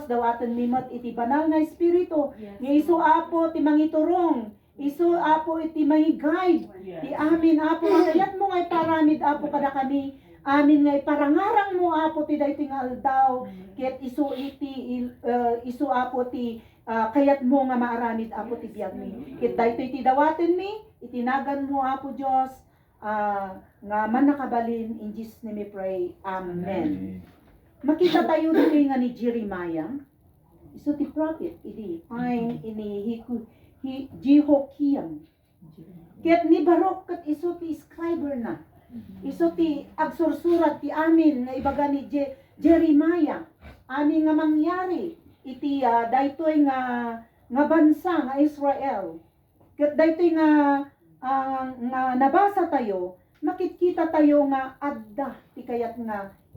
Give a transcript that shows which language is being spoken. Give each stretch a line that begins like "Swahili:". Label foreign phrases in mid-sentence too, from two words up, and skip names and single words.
Iloko: dawaten mi met iti banal nga espiritu nga iso Apo ti mangiturong iso Apo iti guide ti amin Apo kayat mo nga iparamid Apo kada kami amin nga iparangarang mo Apo ti daytoy nga aldaw ket iso iti iso Apo ti kayat mo nga maaramid Apo ti biag mi ket daytoy ti dawaten mi itinagan mo Apo Dios nga manakabalin
English: in Jesus name we pray amen.
Iloko: Makita tayo dito nga ni Jeremiah iso ti prophet idi fine ini Jehoiakim ket ni Barok ket iso ti scriber na iso ti agsursurat ti amin nga ibaga ni Jeremiah amin nga mangyari iti daytoy nga bansa nga Israel ket daytoy nga nabasa tayo makikita tayo nga adda ti kayat nga